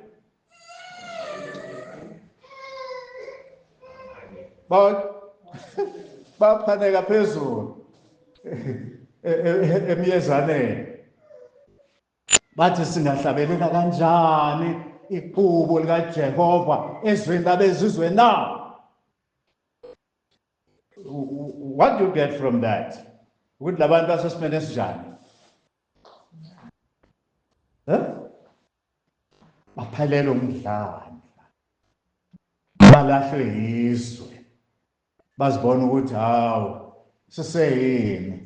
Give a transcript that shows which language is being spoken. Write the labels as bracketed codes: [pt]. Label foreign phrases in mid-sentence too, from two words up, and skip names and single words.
[zu] Baphaneka phezulu emyezaneni. Bathi singahlabelela kanjani ihubo likaJehova ezweni labezizwe na? [en] What do you get from that? [zu] Ukuthi labantu basesimene esinjani? Baphelele umdlalo, balahlwe yizwe, bazibona ukuthi hawu siseyini.